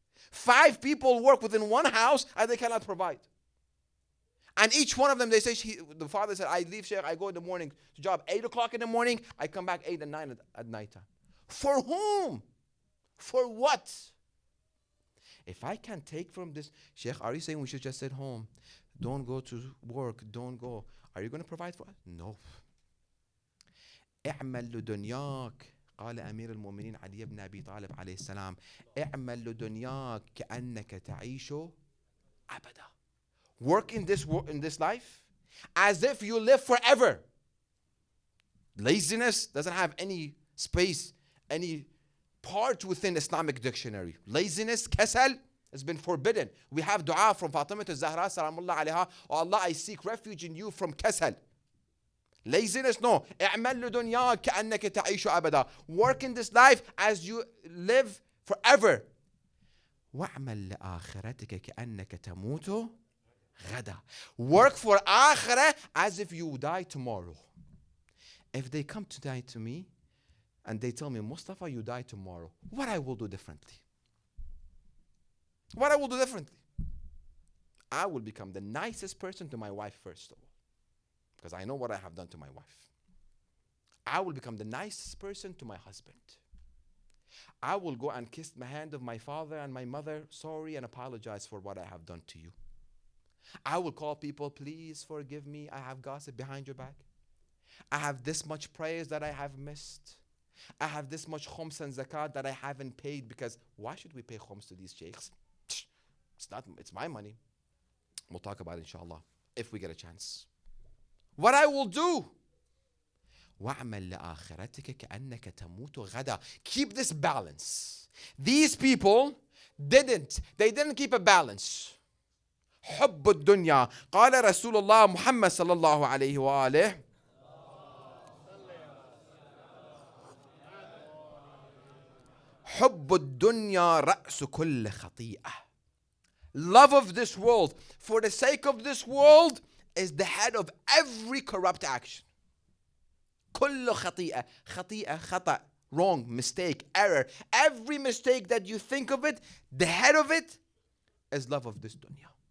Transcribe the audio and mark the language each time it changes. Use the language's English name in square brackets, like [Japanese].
[English] 5 people work within one house and they cannot provide. And each one of them, they say, the father said, I leave, Sheikh, I go in the morning to job 8 o'clock in the morning. I come back 8 and 9 at nighttime. For whom? For what? If I can take from this, Sheikh, are you saying we should just sit home? Don't go to work. Don't go. Are you going to provide for us? No. [Arabic] اعمل لدنياك قال أمير المؤمنين علي بن أبي طالب عليه السلام اعمل لدنياك كأنك تعيش أبدا. [English] Work in this life as if you live forever. Laziness doesn't have any space, any part within Islamic dictionary. Laziness, kasal, has been forbidden. We have dua from Fatima to Zahra salamullah alayha. Oh Allah, I seek refuge in you from kasal. Laziness, no. [Arabic] اعمل لدنياك كأنك تعيش أبدا. [English] Work in this life as you live forever. [Arabic] واعمل لآخرتك كأنك تموت غدا. [English] Work for akhirah as if you die tomorrow. If they come to die to me and they tell me, Mustafa, you die tomorrow, what I will do differently? What I will do differently? I will become the nicest person to my wife first of all, because I know what I have done to my wife. I will become the nicest person to my husband. I will go and kiss the hand of my father and my mother, sorry, and apologize for what I have done to you. I will call people, please forgive me, I have gossip behind your back. I have this much prayers that I have missed. I have this much khums and zakat that I haven't paid, because why should we pay khums to these sheikhs? It's my money. We'll talk about it inshallah if we get a chance. What I will do. [Arabic] وَاعْمَلْ لَآخِرَتِكَ كَأَنَّكَ تَمُوتُ غَدًا. [English] Keep this balance. These people didn't keep a balance. [Arabic] حب الدنيا. قال رسول الله محمد صلى الله عليه وآله حب الدنيا رأس كل خطيئة. [English] Love of this world, for the sake of this world, is the head of every corrupt action. [Arabic] كل خطيئة. خطيئة, خطأ, [English] wrong, mistake, error. Every mistake that you think of it, the head of it is love of this dunya.